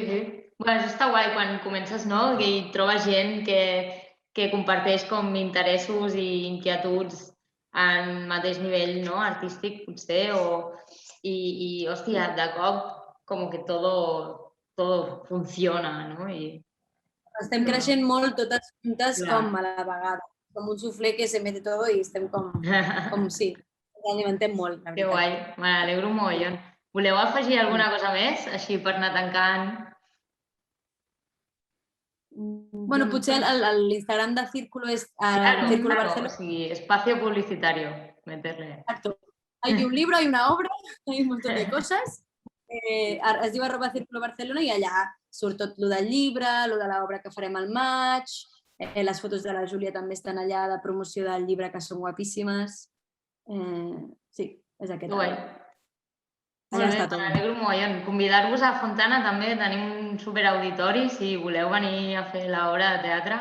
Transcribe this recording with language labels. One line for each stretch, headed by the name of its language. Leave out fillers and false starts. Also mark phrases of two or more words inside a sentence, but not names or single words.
Catalan: Bueno, això està guai quan comences, no?, i trobes gent que comparteix com interessos i inquietuds en mateix nivell, no?, artístic, potser, i hòstia, de cop, com que
Spanish: todo funciona,
Catalan: no? Estem creixent molt totes juntes com a la vegada. Com un suflé
Spanish: que se mete todo
Catalan: i estem com sí, ens alimentem molt, la veritat. Que guai, me n'alegro un mogollon. Voleu afegir alguna cosa més, així per anar tancant? Bueno, potser l'Instagram de Círculo és Círculo Barcelona. O sigui,
Spanish: espacio publicitario, meterle. Exacto. Hay un libro, hay una obra, hay un montón de cosas.
Catalan: Es diu @Círculo Barcelona i allà surt tot el del llibre, el de l'obra que farem al maig, les fotos de la Júlia també estan allà de promoció del llibre que són guapíssimes. Sí, és aquest. Guai. Allà està tot. M'alegro un mogollon. Convidar-vos a Fontana també, tenim un superauditori, si voleu venir a fer l'obra de teatre.